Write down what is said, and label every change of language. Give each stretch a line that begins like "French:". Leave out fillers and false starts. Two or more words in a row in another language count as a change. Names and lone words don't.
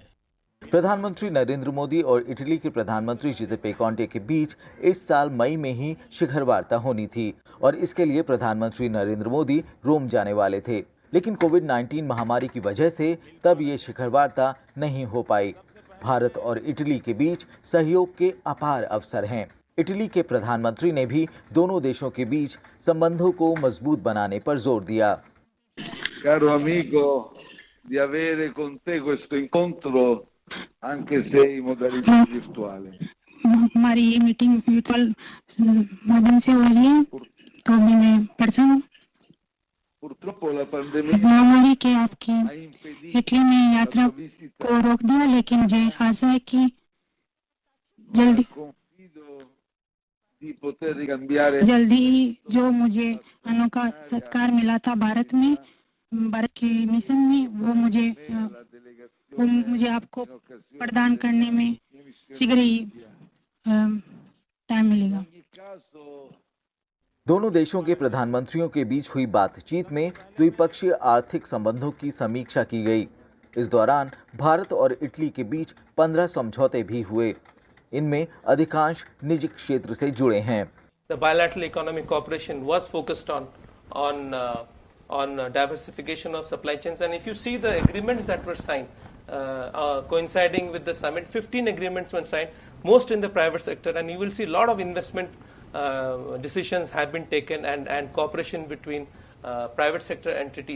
Hindi: प्रधानमंत्री नरेंद्र मोदी और इटली के प्रधानमंत्री जिउसेप्पे कोंते के बीच इस साल मई में ही शिखर वार्ता होनी थी और इसके लिए प्रधानमंत्री नरेंद्र मोदी रोम जाने वाले थे, लेकिन कोविड-19 महामारी की वजह से तब ये शिखर वार्ता नहीं हो पाई। भारत और इटली के बीच सहयोग के अपार अवसर हैं। इटली के प्रधानमंत्री ने भी दोनों देशों के बीच संबंधों को मजबूत बनाने पर जोर दिया।
Italian: Caro amico, di avere con te questo incontro anche se in modalità virtuale.
Hindi: हमारी ये मीटिंग वर्चुअल माध्यम से हो रही है, तो मैं पर्सन
Italian: Purtroppo la pandemia
Hindi: महामारी के आपकी
Italian: ha impedito
Hindi: इटली में
Italian: la
Hindi: यात्रा
Italian: tua visita.
Hindi: को रोक दिया, लेकिन मुझे आशा है कि जल्दी
Italian: Confido di poter ricambiare
Hindi: जल्दी जो मुझे अनोखा सत्कार मिला था भारत में, भारत के मिशन में वो मुझे आपको प्रदान करने में शीघ्र ही टाइम मिलेगा। दोनों देशों के प्रधानमंत्रियों के बीच हुई बातचीत में द्विपक्षीय आर्थिक संबंधों की समीक्षा की गई। इस दौरान भारत और इटली के बीच 15 समझौते भी हुए। इनमें अधिकांश निजी क्षेत्र से जुड़े हैं।
English: The bilateral economic cooperation was focused on diversification of supply chains, and if you see the agreements that were signed, coinciding with the summit, 15 agreements were signed, most in the private sector, and you will see a lot of investment decisions have been taken and cooperation between private sector entities.